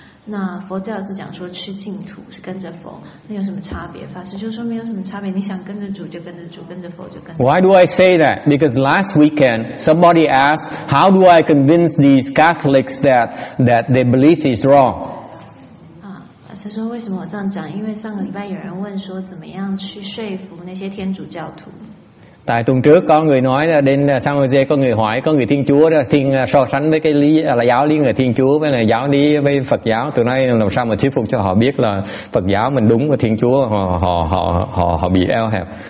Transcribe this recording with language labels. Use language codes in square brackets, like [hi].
[zh] 那佛教是讲说去净土是跟着佛，那有什么差别？法师就说没有什么差别，你想跟着主就跟着主，跟着佛就跟着。 [en] Why do I say that? Because last weekend somebody asked, how do I convince these Catholics that their belief is wrong? [zh] 法师说为什么我这样讲？因为上个礼拜有人问说怎么样去说服那些天主教徒。 [vi] Tại tuần trước có người nói là đến San Jose có người hỏi, có người Thiên Chúa đó, so sánh với cái giáo lý người Thiên Chúa với là giáo lý với Phật giáo. Từ nay làm sao mà thuyết phục cho họ biết là Phật giáo mình đúng và Thiên Chúa họ bị eo hẹp.